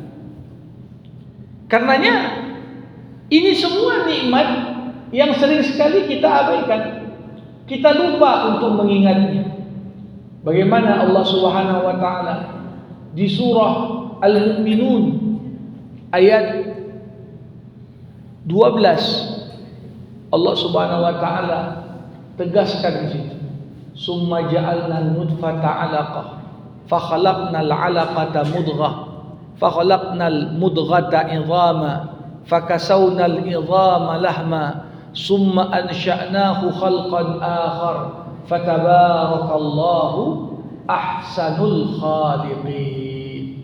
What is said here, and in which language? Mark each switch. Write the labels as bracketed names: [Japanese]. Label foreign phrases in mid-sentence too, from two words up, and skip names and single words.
[Indonesian] Karenanya ini semua nikmat yang sering sekali kita abaikan, kita lupa untuk mengingatnya. Bagaimana Allah [Arabic] سبحانه وتعالى [Indonesian] di surah Al-Mu'minun ayat 12 Allah [Arabic] سبحانه وتعالى [Indonesian] tegaskan di situ. [Arabic] ثم جعلنا النطفة علقة فخلقنا العلقة مضغة فخلقنا المضغة عظاما فكسونا العظام لحما ثم أنشأناه خلقا آخر فتبارك الله أحسن الخالقين.